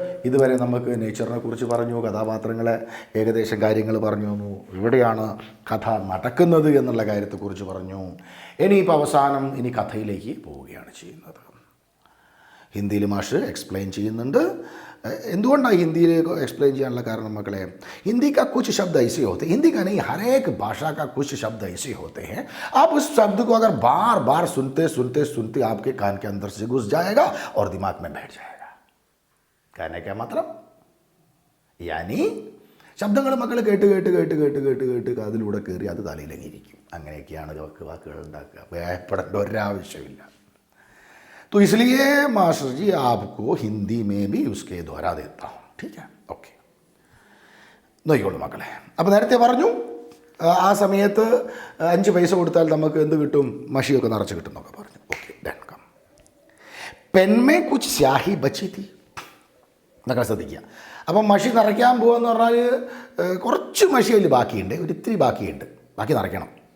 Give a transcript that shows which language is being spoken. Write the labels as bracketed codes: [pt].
[ml] ഇതുവരെ നമുക്ക് നേച്ചറിനെ കുറിച്ച് പറഞ്ഞു, കഥാപാത്രങ്ങളെ ഏകദേശം കാര്യങ്ങൾ പറഞ്ഞു തന്നു. ഇവിടെയാണ് കഥ നടക്കുന്നത് എന്നുള്ള കാര്യത്തെക്കുറിച്ച് പറഞ്ഞു. ഇനിയിപ്പോൾ അവസാനം കഥയിലേക്ക് പോവുകയാണ് ചെയ്യുന്നത്. ഹിന്ദിയിൽ മാഷ് എക്സ്പ്ലെയിൻ ചെയ്യുന്നുണ്ട്. എന്തുകൊണ്ടാണ് ഹിന്ദിയിൽ एक्सप्लेन ചെയ്യാനുള്ള കാരണം മക്കളെ? [hi] हिंदी का कुछ शब्द ऐसे होते हैं, हिंदी का नहीं, हर एक भाषा का कुछ शब्द ऐसे होते हैं, आप उस शब्द को अगर बार बार सुनते सुनते सुनते आपके कान के अंदर से घुस जाएगा और दिमाग में बैठ जाएगा. कहने का मतलब यानी [ml] ശബ്ദങ്ങൾ മക്കൾ കേട്ട് കേട്ട് കേട്ട് കേട്ട് കേട്ട് കേട്ട് അതിലൂടെ കയറി അത് തലയിലങ്ങിയിരിക്കും. അങ്ങനെയൊക്കെയാണ് വാക്കുകൾ ഉണ്ടാക്കുക. ഭയപ്പെടേണ്ട ഒരാവശ്യമില്ല. [hi] तो इसलिए मास्टर जी आपको हिंदी में भी उसके दोहरा देता हूँ. ठीक है, [ml] ഓക്കെ. നോക്കിക്കോളൂ മക്കളെ. അപ്പോൾ നേരത്തെ പറഞ്ഞു ആ സമയത്ത് 5 പൈസ കൊടുത്താൽ നമുക്ക് എന്ത് കിട്ടും? മഷിയൊക്കെ നിറച്ച് കിട്ടും എന്നൊക്കെ പറഞ്ഞു. [en] Okay, done. [hi] കം പെൻമേ കുച്ച് സ്യാഹി ബച്ചി തീ [ml] എന്നൊക്കെ ശ്രദ്ധിക്കുക. അപ്പം മഷി നിറയ്ക്കാൻ പോകുമെന്ന് പറഞ്ഞാൽ കുറച്ച് മഷി അതിൽ ബാക്കിയുണ്ട്, ഒരിത്തിരി ബാക്കിയുണ്ട്, ബാക്കി നിറയ്ക്കണം.